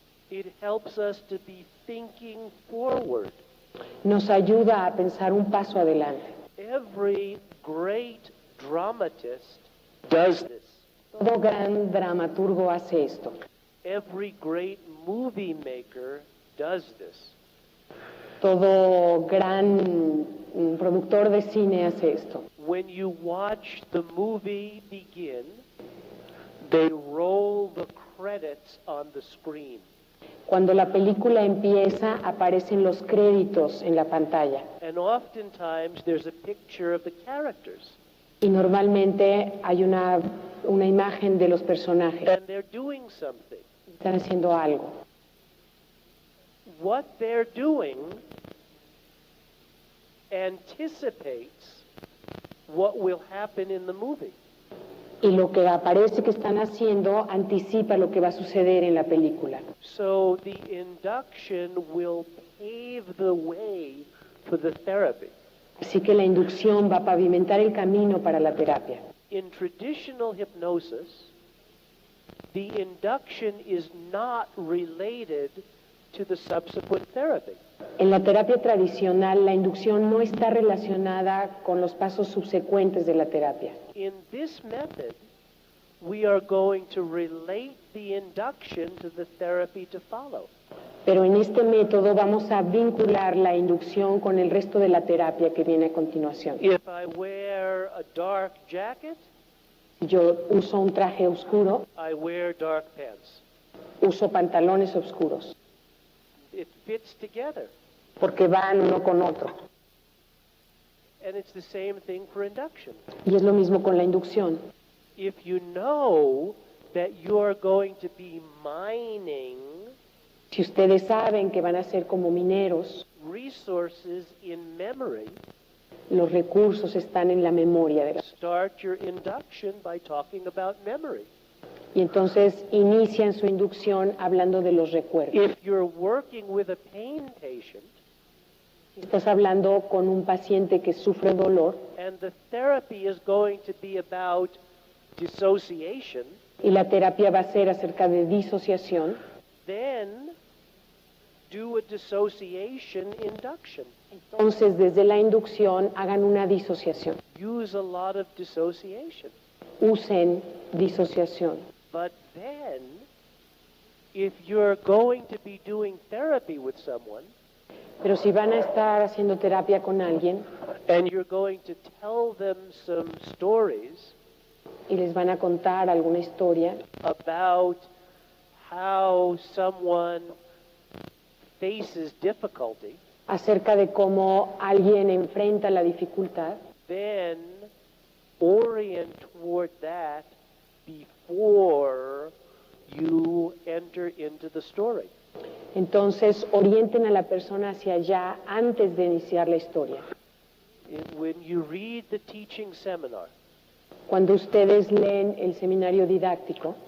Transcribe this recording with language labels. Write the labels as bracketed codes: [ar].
[en] It helps us to be thinking forward. [es] Nos ayuda a pensar un paso adelante. [en] Every great dramatist does this. [es] Todo gran dramaturgo hace esto. [en] Every great movie maker does this. [es] Todo gran productor de cine hace esto. [en] When you watch the movie begin, they roll the credits on the screen. [es] Cuando la película empieza, aparecen los créditos en la pantalla. [en] And oftentimes there's a picture of the characters. [es] Y normalmente hay una imagen de los personajes. [en] And they're doing something. [es] Están haciendo algo. [en] What they're doing anticipates what will happen in the movie. [es] Y lo que aparece que están haciendo anticipa lo que va a suceder en la película. [en] So the induction will pave the way for the therapy. [es] Así que la inducción va a pavimentar el camino para la terapia. [en] In traditional hypnosis, the induction is not related to the subsequent therapy. [es] En la terapia tradicional, la inducción no está relacionada con los pasos subsecuentes de la terapia. [en] In this method, we are going to relate the induction to the therapy to follow. [es] Pero en este método vamos a vincular la inducción con el resto de la terapia que viene a continuación. [en] If I wear a dark jacket, [es] Si yo uso un traje oscuro, [en] I wear dark pants. [es] uso pantalones oscuros, [en] It fits together. [es] porque van uno con otro. [en] And it's the same thing for induction. [es] Y es lo mismo con la inducción. [en] If you know that you're going to be mining [es] Si ustedes saben que van a ser como mineros, [en] resources in memory, [es] los recursos están en la memoria de la... [en] start your induction by talking about memory. [es] Y entonces inician su inducción hablando de los recuerdos. [en] If you're working with a pain patient [es] Si estás hablando con un paciente que sufre dolor [en] and the therapy is going to be about dissociation, [es] y la terapia va a ser acerca de disociación, [en] then do a dissociation induction. [es] entonces desde la inducción hagan una disociación. [en] Use a lot of dissociation. [es] Usen disociación. [en] But then, if you're going to be doing therapy with someone [es] Pero si van a estar haciendo terapia con alguien [en] and you're going to tell them some stories [es] y les van a contar alguna historia [en] about how someone faces difficulty, [es] acerca de cómo alguien enfrenta la dificultad, [en] then orient toward that before you enter into the story. [es] entonces orienten a la persona hacia allá antes de iniciar la historia. [en] When you read the teaching seminar [es] Cuando ustedes leen el seminario didáctico,